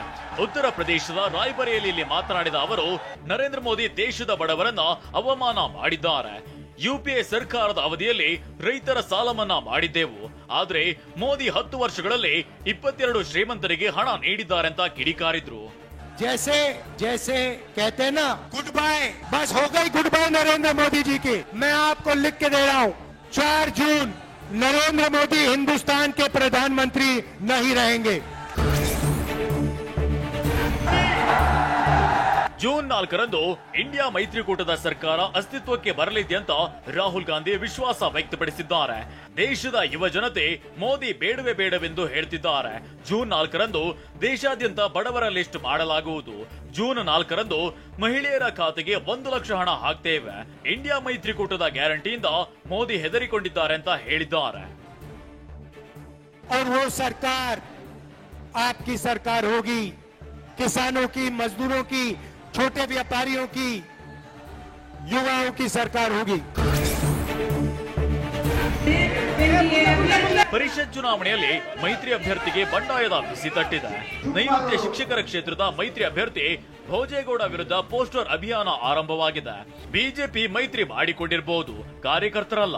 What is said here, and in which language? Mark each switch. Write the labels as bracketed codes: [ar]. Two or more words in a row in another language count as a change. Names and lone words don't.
[kn] ಉತ್ತರ ಪ್ರದೇಶದ ರಾಯ್ಬರೇಲಿಯಲ್ಲಿ ಮಾತನಾಡಿದ ಅವರು, ನರೇಂದ್ರ ಮೋದಿ ದೇಶದ ಬಡವರನ್ನ ಅವಮಾನ ಮಾಡಿದ್ದಾರೆ. ಯುಪಿಎ ಸರ್ಕಾರದ ಅವಧಿಯಲ್ಲಿ ರೈತರ ಸಾಲ ಮನ್ನಾ ಮಾಡಿದ್ದೆವು. ಆದ್ರೆ ಮೋದಿ 10 ವರ್ಷಗಳಲ್ಲಿ 22 ಶ್ರೀಮಂತರಿಗೆ ಹಣ ನೀಡಿದ್ದಾರೆ ಅಂತ ಕಿಡಿಕಾರಿದ್ರು. [hi] जैसे जैसे कहते हैं ना, [en] good bye, [hi] बस हो गई [en] good bye [hi] नरेंद्र मोदी जी की. मैं आपको लिख के दे रहा हूँ, 4 जून नरेंद्र मोदी हिंदुस्तान के प्रधानमंत्री नहीं रहेंगे. [kn] ಜೂನ್ 4ರಂದು ಇಂಡಿಯಾ ಮೈತ್ರಿಕೂಟದ ಸರ್ಕಾರ ಅಸ್ತಿತ್ವಕ್ಕೆ ಬರಲಿದೆ ಅಂತ ರಾಹುಲ್ ಗಾಂಧಿ ವಿಶ್ವಾಸ ವ್ಯಕ್ತಪಡಿಸಿದ್ದಾರೆ. ದೇಶದ ಯುವ ಜನತೆ ಮೋದಿ ಬೇಡವೇ ಬೇಡವೆಂದು ಹೇಳ್ತಿದ್ದಾರೆ. ಜೂನ್ 4ರಂದು ದೇಶಾದ್ಯಂತ ಬಡವರ ಲಿಸ್ಟ್ ಮಾಡಲಾಗುವುದು. ಜೂನ್ 4ರಂದು ಮಹಿಳೆಯರ ಖಾತೆಗೆ 1 ಲಕ್ಷ ಹಣ ಹಾಕ್ತೇವೆ. ಇಂಡಿಯಾ ಮೈತ್ರಿಕೂಟದ ಗ್ಯಾರಂಟಿಯಿಂದ ಮೋದಿ ಹೆದರಿಕೊಂಡಿದ್ದಾರೆ ಅಂತ ಹೇಳಿದ್ದಾರೆ. [hi] और वो सरकार आपकी सरकार होगी, किसानों की, मजदूरों की, छोटे व्यापारियों की, युवाओं की सरकार होगी. [kn] ಪರಿಷತ್ ಚುನಾವಣೆಯಲ್ಲಿ ಮೈತ್ರಿ ಅಭ್ಯರ್ಥಿಗೆ ಬಂಡಾಯದ ಬಿಸಿ ತಟ್ಟಿದೆ. ನೈಋತ್ಯ ಶಿಕ್ಷಕರ ಕ್ಷೇತ್ರದ ಮೈತ್ರಿ ಅಭ್ಯರ್ಥಿ ಭೋಜೇಗೌಡ ವಿರುದ್ಧ ಪೋಸ್ಟರ್ ಅಭಿಯಾನ ಆರಂಭವಾಗಿದೆ. ಬಿಜೆಪಿ ಮೈತ್ರಿ ಮಾಡಿಕೊಂಡಿರಬಹುದು, ಕಾರ್ಯಕರ್ತರಲ್ಲ.